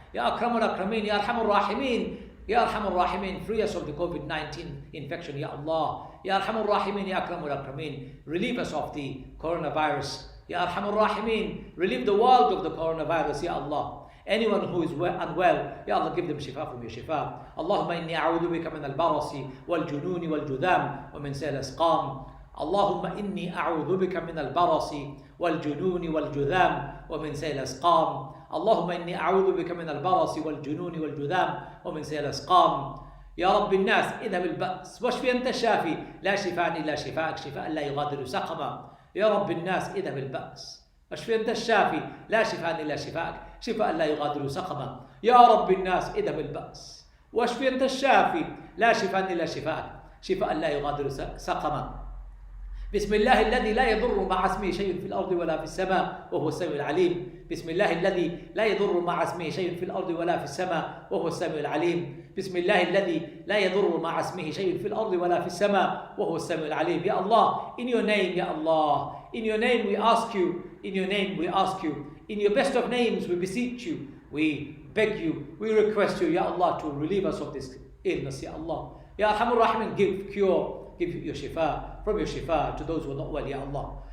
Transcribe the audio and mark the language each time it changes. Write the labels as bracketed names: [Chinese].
[Arabic] Ya Akramul Akramin, Ya Arhamur Rahimin. Ya Arhamur Rahimin, [English] free us of the COVID-19 infection, Ya Allah. [Arabic] Ya Arhamur Rahimin, Ya Akramul Akramin. [English] Relieve us of the coronavirus. [Arabic] Ya Arhamur Rahimin, [English] relieve the world of the coronavirus, Ya Allah. Anyone who is unwell, Ya Allah, give them shifa from your shifa. [Arabic] Allahumma inni a'udhu bika min al-barasi wal-jununi wal-judam wa min sayyi al-asqam. اللهم إني أعوذ بك من البرص والجنون والجذام ومن سيء الأسقام. اللهم إني أعوذ بك من البرص والجنون والجذام ومن سيء الأسقام. يا رب الناس اذهب البأس واشفي أنت الشافي لا شفاء إلا شفاءك شفاء لا يغادر سقما. يا رب الناس اذهب البأس واشفي أنت الشافي لا شفاء إلا شفاءك شفاء لا يغادر سقما. يا رب الناس اذهب البأس واشفي أنت الشافي لا شفاء إلا شفاءك شفاء لا يغادر سقما. بسم الله الذي لا يضر مع اسمه شيء في الأرض ولا في السماء وهو السميع العليم. بسم الله الذي لا يضر مع اسمه شيء في الأرض ولا في السماء وهو السميع العليم. بسم الله الذي لا يضر مع اسمه شيء في الأرض ولا في السماء وهو السميع العليم. [English] Ya Allah, in your name, Ya Allah, in your name we ask you, in your name we ask you, in your best of names we beseech you, we beg you, we request you, Ya Allah, to relieve us of this illness, Ya Allah. [Arabic] Ya Arhamur Rahimin, [English] give cure, give your shifa, from your shifa to those who are not well, Ya Allah.